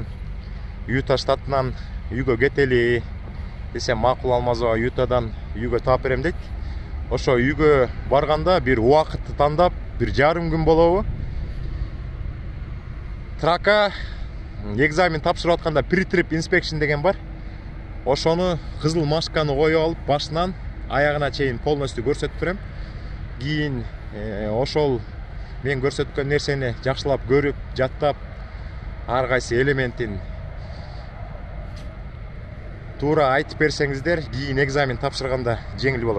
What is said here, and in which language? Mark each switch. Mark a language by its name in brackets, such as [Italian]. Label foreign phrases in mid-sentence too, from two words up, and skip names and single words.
[Kyrgyz] Юта штатынан үйгө кетели десем, макул Алмазова, Ютадан үйгө таап берем дейт. Ошо үйгө барганда бир убакытты тандап, бир жарым күн болобу. Трака экзамен тапшырып атканда [English] pre-trip inspection [Kyrgyz] деген бар. Ошону кызыл масканы коюп алып, башынан аягына чейин полностью көрсөтүп берем. Кийин ошол мен көрсөткөн нерсени жакшылап көрүп, жаттап, ар кайсы элементин туура айтып берсеңиздер, кийин экзамен тапшырганда жеңил болот.